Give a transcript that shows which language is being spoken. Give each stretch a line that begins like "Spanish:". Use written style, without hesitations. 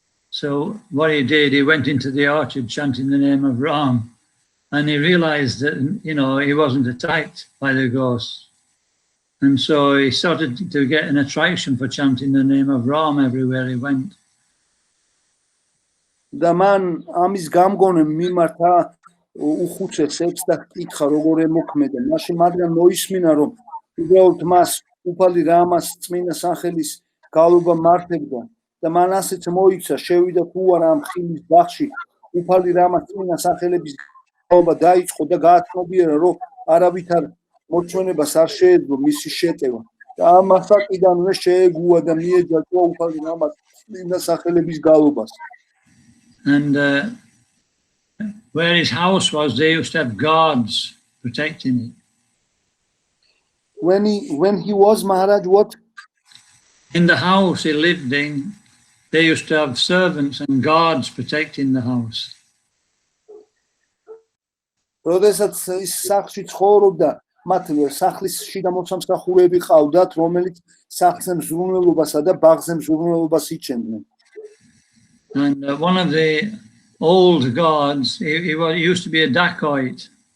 English: So what he did, he went into the orchard chanting the name of Ram, and he realized that he wasn't attacked by the ghosts. And so he started to get an attraction for chanting the name of Ram everywhere he went.
Georgian: და მან ამის გამგონემ მიმართა უხუცესებს და კითხა როგორ ემოქმედა. მაშინ მაგრამ მოისმინა რომ უბრალოდ მას უფალი რამას წმინდა სახელის გალობა მართებდა და მან ასეც მოიცა შევიდა თუ არა ამ ხილის ბაღში უფალი რამას წმინდა სახელების გალობა დაიწყო და გააცნობიერა რომ არავითარ მოჩვენებას არ შეეძლო მისი შეტევა და ამ ასაკიდანვე შეეგუა და მიეჯაჭვა უფალი რამას წმინდა სახელების გალობას.
English: And where his house was, they used to have guards protecting it. When he was, Maharaj, what? In the house he lived in, they used to have servants and guards protecting the house.
Georgian: როდესაც ის სახლში ცხოვრობდა, მათ სახლის შიდა მოსამსახურეები ყავდათ, რომელიც სახლზე მზრუნველობასა და ბაღზე მზრუნველობას იჩენდნენ.
English: And one of the old guards, he used to be a dacoit.